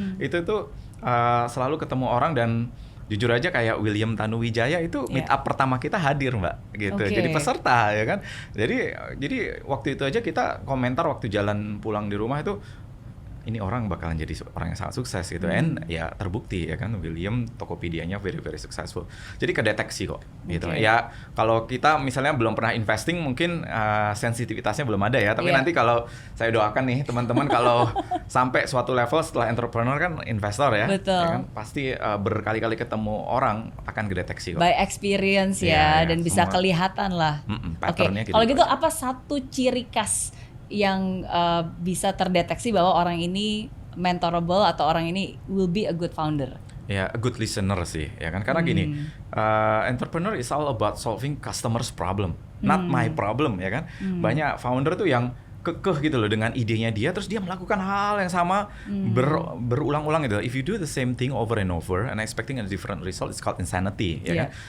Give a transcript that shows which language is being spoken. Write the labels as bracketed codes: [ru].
[id] Itu tuh selalu ketemu orang, dan jujur aja kayak William Tanuwijaya itu meet up pertama kita hadir Mbak gitu. Jadi peserta ya kan. Jadi waktu itu aja kita komentar waktu jalan pulang di rumah itu, ini orang bakalan jadi orang yang sangat sukses gitu. And ya terbukti ya kan, William Tokopedia-nya [en] very very successful. [id] Jadi kedeteksi kok gitu. Ya kalau kita misalnya belum pernah investing mungkin sensitivitasnya belum ada ya, tapi nanti kalau saya doakan nih teman-teman kalau sampai suatu level setelah entrepreneur kan investor ya. Betul. Ya kan, pasti berkali-kali ketemu orang akan kedeteksi kok. [en] By experience [id] ya, dan bisa kelihatan lah. Patternnya gitu. Kalau gitu apa satu ciri khas yang bisa terdeteksi bahwa orang ini mentorable atau orang ini [en] will be a good founder? [id] Ya, [en] a good listener [id] sih, ya kan? Karena gini, [en] entrepreneur is all about solving customers' problem, not my problem, ya kan? [id] Banyak founder tuh yang kekeh gitu loh dengan idenya dia, terus dia melakukan hal yang sama berulang-ulang gitu. [en] If you do the same thing over and over and expecting a different result, it's called insanity, ya kan?